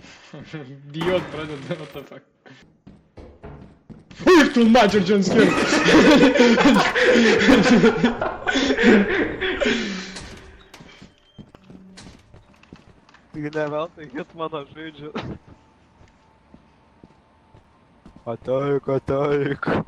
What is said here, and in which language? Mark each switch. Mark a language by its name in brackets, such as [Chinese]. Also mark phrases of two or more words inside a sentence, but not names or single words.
[Lithuanian] Bijot pradeda, [English] what the fuck. Uj, [Lithuanian] tu mačiau jumpscare. Tik ne veltui Hitmaną žaidžiu. Ateik, ateik.